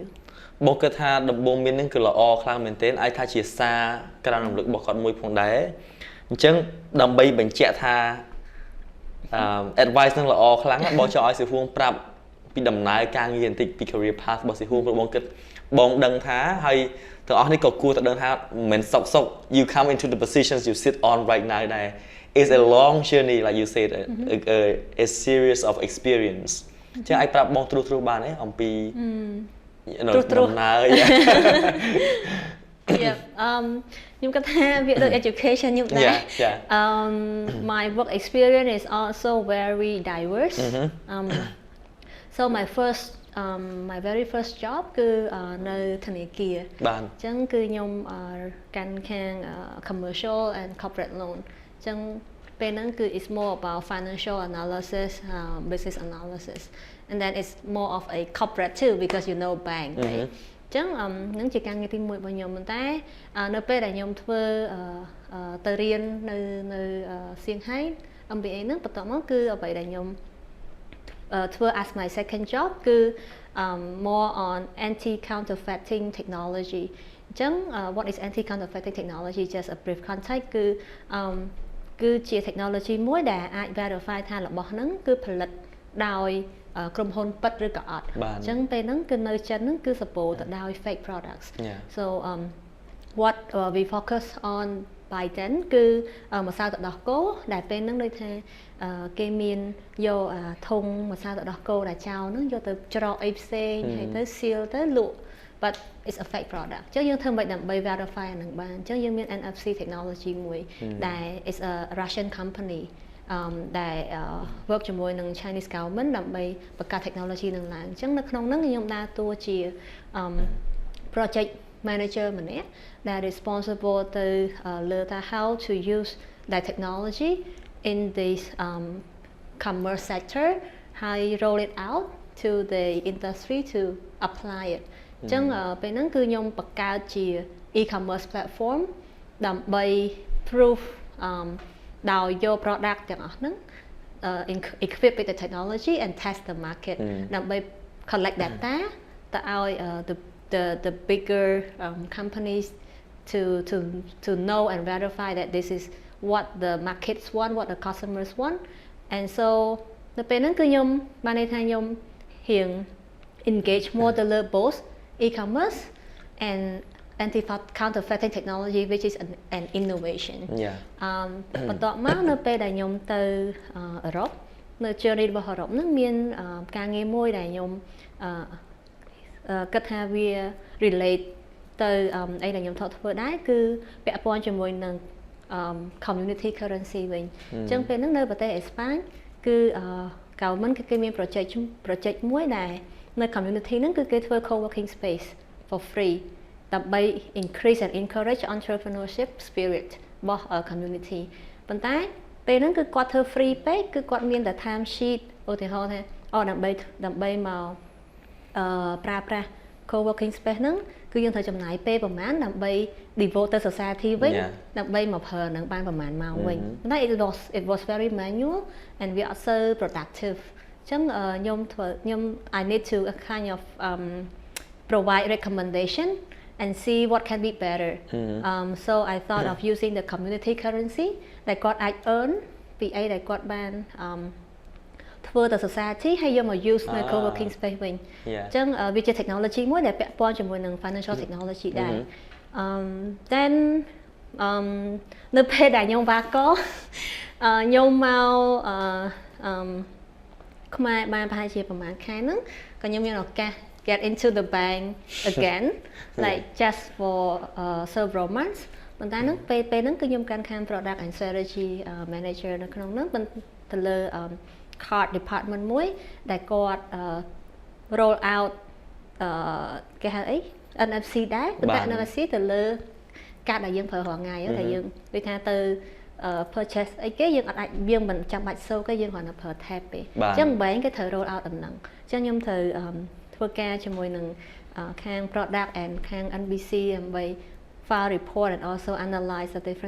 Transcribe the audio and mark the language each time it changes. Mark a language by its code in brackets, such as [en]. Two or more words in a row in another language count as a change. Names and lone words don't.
[km] បងគិតថាដំបូងមាននឹងគឺល្អខ្លាំងមែនទែនអាចថាជាសារក្រានរំលឹករបស់គាត់មួយផងដែរអញ្ចឹងដើម្បីបញ្ជាក់ថា advice នឹងល្អខ្លាំងបងចង់ឲ្យសិហួងប្រាប់ពីដំណើរការងារបន្តិចពី [en] career path [km] របស់សិហួងព្រោះបងគិតបងដឹងថាហើយទាំងអស់នេះក៏គួរតែដឹងថាមិនមែនសុក [en] you come into the positions you sit on right now [km] ដែរ [en] is a long journey like you said a series of experience [km] ចឹងអាចប្រាប់បងត្រួសបានទេអំពីដំណើរ ខ្ញុំគិតថាវាដូច [en] education [km] ខ្ញុំដែរ [en] my work experience is also very diverse so my very first job [km] គឺនៅធនាគារបាទអញ្ចឹងគឺខ្ញុំកាន់ខាង [en] commercial and corporate loan [km] អញ្ចឹងពេលហ្នឹងគឺ [en] it's more about financial analysis business analysis and then it's more of a corporate too because you know bank right [km] ចឹងនឹងជាការងារទី1របស់ខ្ញុំប៉ុន្តែនៅពេលដែលខ្ញុំ ធ្វើទៅរៀននៅសៀងហៃ MBA ហ្នឹងបន្ទាប់មកគឺអ្វីដែលខ្ញុំធ្វើ [en] as my second job [km] គឺ [en] more on anti counterfeiting technology [km] អញ្ចឹង [en] what is anti counterfeiting technology just a brief context [km] គឺជា technology មួយដែលអាច verify ថារបស់ហ្នឹងគឺផលិតដោយក្រុមហ៊ុនពិតឬក៏ អត់អញ្ចឹងពេលហ្នឹងគឺនៅចិនហ្នឹងគឺ support ទៅដោយ [en] fake products so what we focus on by then [km] គឺម្សៅទឹកដោះគោដែលពេលហ្នឹងដូចថាគេមានយកធុងម្សៅទឹកដោះគោដែលចោលហ្នឹង យកទៅច្រកអីផ្សេងហើយទៅ seal ទៅលក់ [en] but it's a fake product [km] អញ្ចឹងយើងធ្វើមិនដើម្បី verify អាហ្នឹងបានអញ្ចឹងយើងមាន [en] NFC technology [km] មួយដែល [en] is a Russian company [km] ដែល work ជាមួយនឹង [en] Chinese government [km] ដើម្បីបង្កើត technology នឹងឡើងអញ្ចឹងនៅក្នុងហ្នឹងខ្ញុំដើរតួជា [en] project manager [km] ម្នាក់ដែល responsible ទៅលើថា [en] how to use that technology in this commerce sector [km] ហើយ [en] roll it out to the industry to apply it [km] អញ្ចឹងពេលហ្នឹងគឺខ្ញុំបង្កើតជា [en] e-commerce platform [km] ដើម្បី [en] prove [km] ដោយយក [en] product [km] ទាំងអស់ហ្នឹង [en] equip with the technology and test the market ដើម្បី collect data [km] ទៅឲ្យ [en] the bigger companies to know and verify that this is what the markets want, what the customers want. And so [km] នៅពេលហ្នឹងគឺខ្ញុំបានន័យថាខ្ញុំរៀង [en] engage more [km] ទៅលើ [en] both e-commerce and anti-counterfeiting technology which is an innovation [km] បន្ទាប់មកនៅពេលដែលខ្ញុំទៅអឺរ៉ុបនៅ journey របស់អឺរ៉ុបហ្នឹងមានការងារមួយដែលខ្ញុំគិតថាវា relate ទៅអីដែលខ្ញុំធ្វើដែរ គឺពាក់ព័ន្ធជាមួយនឹង [en] community currency [km] វិញអញ្ចឹងពេលហ្នឹងនៅប្រទេសអេស្ប៉ាញគឺgovernment គេមាន project មួយដែលនៅ community ហ្នឹងគឺគេធ្វើ [en] co-working space for free [km] ដើម្បី [en] increase and encourage entrepreneurship spirit [km] របស់ community ប៉ុន្តែពេលហ្នឹងគឺគាត់ធ្វើ free ពេកគឺគាត់មានតែ [en] time sheet [km] ឧទាហរណ៍ថាដើម្បីមកប្រើប្រាស់ [en] co-working space [km] ហ្នឹងគឺយើងត្រូវចំណាយ ពេលប្រហែលដើម្បី devote ទៅ society វិញដើម្បីមកប្រើហ្នឹងបានប្រហែលម៉ោងវិញប៉ុន្តែ [en] it was very manual and we are so productive [km] អញ្ចឹងខ្ញុំ [en] I need to kind of provide recommendation and see what can be better so I thought of using the community currency [km] ដែលគាត់អាច [en] earn [km] ពីអីដែលគាត់បានធ្វើទៅ [en] society [km] ហើយយកមក [en] use នៅ co-working space [km] វិញអញ្ចឹងវាជា [en] technology [km] មួយដែលពាក់ព័ន្ធជាមួយនឹង [en] financial technology ដែរthen [km] នៅពេលដែលខ្ញុំវាកខ្ញុំមក ខ្មែរបានប្រហែលជាប្រហែលខែហ្នឹងក៏ខ្ញុំមានឱកាស [en] get into the bank again like just for several months [km] ប៉ុន្តែហ្នឹងពេលហ្នឹងគឺខ្ញុំកាន់ខាង [en] product and strategy manager [km] នៅក្នុងហ្នឹងទៅលើ [en] card department [km] មួយដែលគាត់ [en] roll out [km] គេហៅអី NFC ដែរប៉ុន្តែ NFC ទៅលើកាតដែលយើងប្រើរាល់ថ្ងៃតែយើងដូចថា ទៅ purchase អីគេយើងអត់អាចយើងមិនចាំបាច់សូគេយើងគ្រាន់តែប្រើ tab ទេអញ្ចឹង bank គេត្រូវ [en] roll out [km] ដំណឹងអញ្ចឹងខ្ញុំត្រូវធ្វើការជាមួយនឹងខាង [en] product and [km] ខាង NBC ដើម្បី [en] file report and also analyze the different